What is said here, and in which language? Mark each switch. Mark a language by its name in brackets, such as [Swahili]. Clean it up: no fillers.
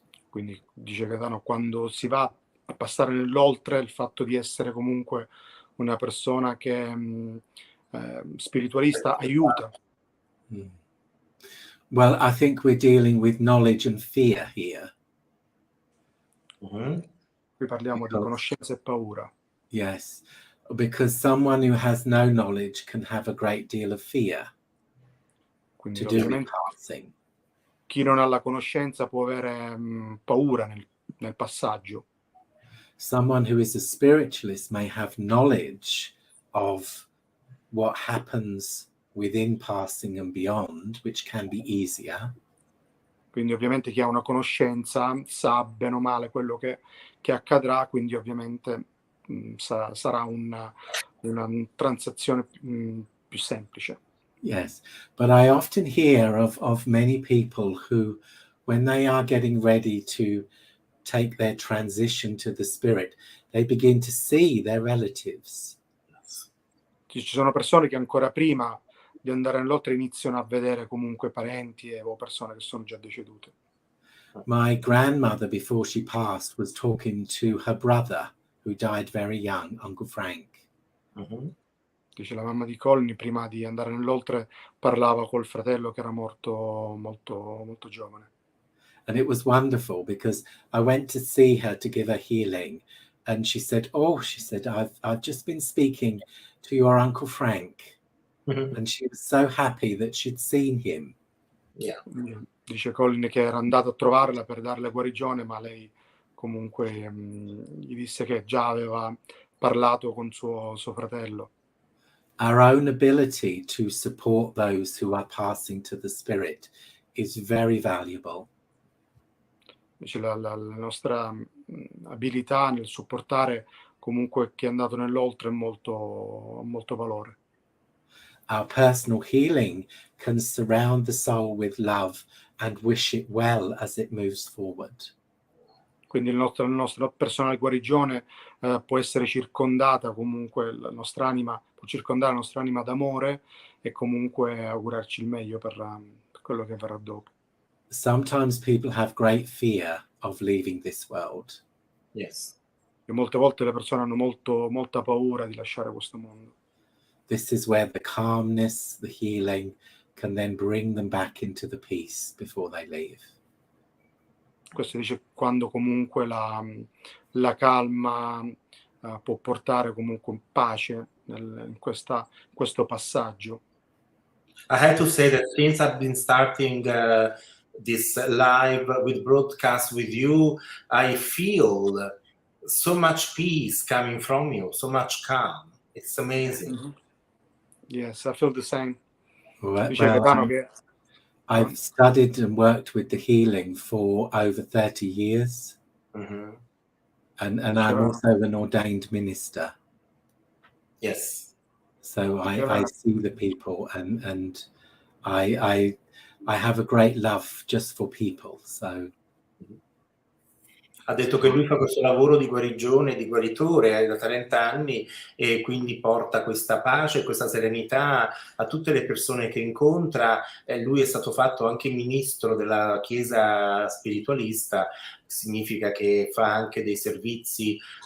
[Italian] Quindi dice Gaetano, quando si va a passare nell'oltre, il fatto di essere comunque una persona che spiritualista aiuta. [English] Well, I think we're dealing with knowledge and fear here. Mm-hmm. [Italian] Qui parliamo di conoscenza e paura. [English] Yes, because someone who has no knowledge can have a great deal of fear. [Italian] Quindi [English] To do with [Italian] ovviamente [English] passing. [Italian] chi non ha la conoscenza può avere paura nel passaggio. [English] Someone who is a spiritualist may have knowledge of what happens within passing and beyond, which can be easier. [Italian] Quindi ovviamente chi ha una conoscenza sa bene o male quello che accadrà, quindi ovviamente sarà una transazione più semplice. [English] Yes, but I often hear of many people who, when they are getting ready to take their transition to the Spirit, they begin to see their relatives. [Italian] Ci sono persone che ancora prima di andare nell'oltre iniziano a vedere comunque parenti o persone che sono già decedute. [English] My grandmother, before she passed, was talking to her brother, who died very young, Uncle Frank. Mm-hmm. [Italian] Dice la mamma di Colin, prima di andare nell'oltre, parlava col fratello che era morto molto, molto giovane. [English] And it was wonderful because I went to see her to give her healing. And she said, I've just been speaking to your Uncle Frank. Mm-hmm. And she was so happy that she'd seen him. Yeah. [Italian] Dice Colin che era andato a trovarla per darle guarigione, ma lei comunque gli disse che già aveva parlato con suo fratello. [English] Our own ability to support those who are passing to the Spirit is very valuable. [Italian] Dice la nostra abilità nel supportare comunque chi è andato nell'oltre è molto valore. [English] Our personal healing can surround the soul with love and wish it well as it moves forward. [Italian] Quindi la nostra personale guarigione può essere circondata comunque, può circondare la nostra anima d'amore e comunque augurarci il meglio per quello che verrà dopo. [English] Sometimes people have great fear of leaving this world. Yes. [Italian] E molte volte le persone hanno molta paura di lasciare questo mondo. [English] This is where the calmness, the healing can then bring them back into the peace before they leave. [Italian] Questo dice quando comunque la calma può portare comunque pace in questo passaggio. [English] I have to say that since I've been starting this live with broadcast with you, I feel so much peace coming from you, so much calm. It's amazing. Mm-hmm. Yes, I feel the same. Well, [Italian] Dice Gaetano che [English] I've studied and worked with the healing for over 30 years. Mm-hmm. And I'm also an ordained minister. Yes. So I see the people and I have a great love just for people. So [Italian] ha detto che lui fa questo lavoro di guarigione, di guaritore da 30 anni e quindi porta questa pace, questa serenità a tutte le persone che incontra. Lui è stato fatto anche ministro della Chiesa spiritualista, significa che fa anche dei servizi.